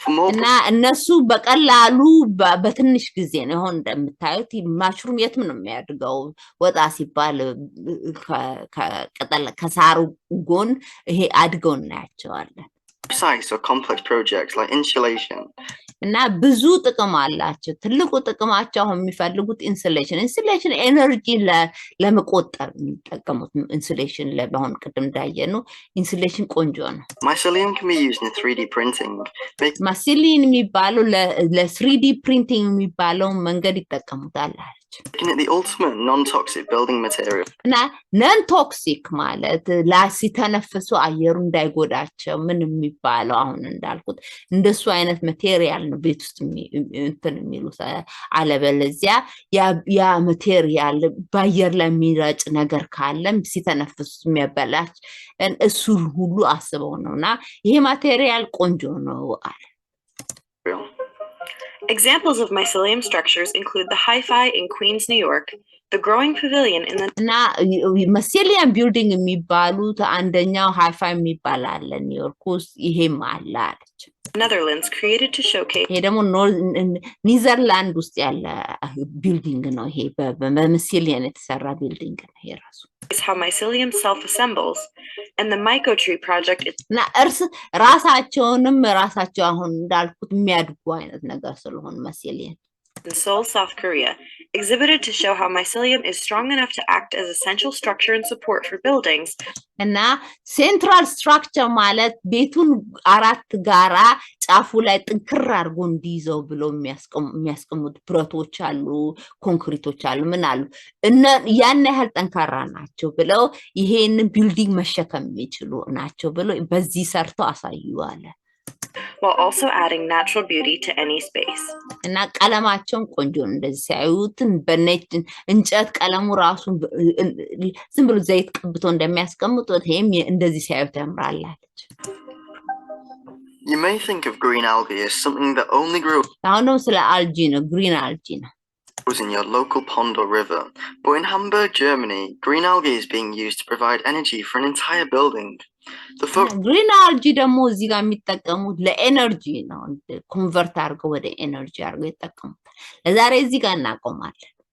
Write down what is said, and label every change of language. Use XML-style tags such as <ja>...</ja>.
<am>እና እነሱ በቀላሉ በትንሽ ጊዜ ነው አሁን እንደምታዩት ማሽሩም የትም ነው የሚያድገው ወጣ ሲባል ከቀጠለ ከሳሩ ጎን ይሄ አድገው እናያቸዋለን።</am> <en>Precise or complex projects like insulation.</en> <am>እና ብዙ ጥቅም አላቸው። ትልቁ ጥቅማቸው አሁን የሚፈልጉት ኢንሱሌሽን ኤነርጂ ለመቆጠር የሚጠቀሙት ኢንሱሌሽን ለአሁን ቅድም እንዳየነው ኢንሱሌሽን ቆንጆ ነው።</am> <en>Mycelium can be used in 3D printing.</en> <am>mycelium የሚባለው ለ3D printing የሚባለው መንገድ ይጠቀሙታል አለች።</am> <en>Making it the ultimate non-toxic building material.</en> <am>እና ነን ቶክሲክ ማለት ሲተነፍሱ አየሩ እንዳይጎዳቸው ምን የሚባለው አሁን እንዳልኩት እንደሱ አይነት ማቴሪያል ነው ቤት ውስጥ የሚሉት አለበለዚያ ያ ማቴሪያል በአየር ላይ የሚረጭ ነገር ካለም ሲተነፍሱ የሚያበላሽ እሱ ሁሉ አስበው ነውና ይሄ ማቴሪያል ቆንጆ ነው አለ።</am> <en>Examples of mycelium structures include the Hi-Fi in Queens, New York, the growing pavilion in the</en> <am>እና mycelium building የሚባሉት አንደኛው Hi-Fi የሚባል አለ ኒውዮርክ ውስጥ ይሄም አለ አለች።</am> <en>Netherlands created to showcase</en> <am>ይሄ ደግሞ ኒዘርላንድ ውስጥ ያለ ቢልዲንግ ነው። ይሄ በmycelium የተሰራ ቢልዲንግ ነው ይሄ ራሱ</am> <en>how mycelium self-assembles and the mycotree project</en> <am>እና ራሳቸውንም ራሳቸው አሁን እንዳልኩት የሚያድጉ አይነት ነገር ስለሆነ mycelium</am> <en>in Seoul, South Korea exhibited to show how mycelium is strong enough to act as essential structure and support for buildings.</en> <am>እና ሴንትራል ስትራክቸር ማለት ቤቱን አራት ጋራ ጫፉ ላይ ጥንክር አድርጎ እንዲይዘው ብሎ የሚያስቀምጡ ብረቶች አሉ ኮንክሪቶች አሉ ምን አሉ ያን ያህል ጠንካራ ናቸው ብለው ይሄንን ቢልዲንግ መሸከም የሚችሉ ናቸው ብለው በዚህ ሰርቶ አሳዩ አለ</am> <en>while also adding natural beauty to any space.</en> <am>እና ቀለማቸውን ቆንጆ እንደዚህ ሲያዩትን በነጭ እንጨት ቀለሙ ራሱ ዝም ብሎ ዘይት ቀብቶ እንደሚያስቀምጡት ይሄም እንደዚህ ሲያዩት ያምራላች</am> <en>You may think of green algae as something that only grows</en> <am>አሁን ነው ስለ አልጂ ነው green algae ነው</am> <en>in your local pond or river, but in Hamburg, Germany, green algae is being used to provide energy for an entire building.</en> <am>green algae ደግሞ እዚህ ጋር የሚጠቀሙት ለኤነርጂ ነው ኮንቨርት አድርገው ወደ ኤነርጂ አድርገው ይጠቀሙታል ለዛሬ እዚህ ጋር እናቆማለን</am>